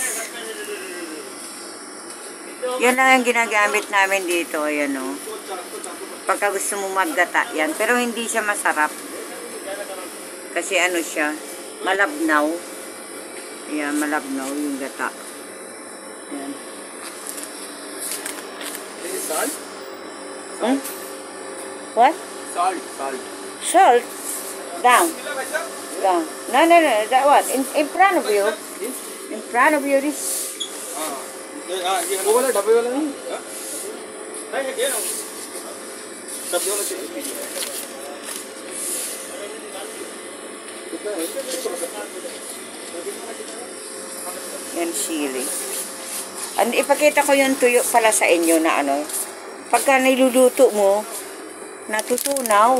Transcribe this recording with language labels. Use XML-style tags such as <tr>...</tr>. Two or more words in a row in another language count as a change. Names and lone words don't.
<tl>Yan lang ang ginagamit namin dito. Ayan o. Pagka gusto mo maggata yan. Pero hindi siya masarap. Kasi ano siya. Malabnaw. Ayan, malabnaw yung gata. Ayan.</tl> <en>Salt? Hmm? What? Salt? Down. Down. No, no, no. That one. In front of you. In front of you, this.</en> <hi>वो वाला डब्बे वाला नहीं डब्बे वाला चाहिए</hi> <tl>Yan, sili. And ipakita ko yung tuyo pala sa inyo na ano. Pagka niluluto mo, natutunaw.</tl>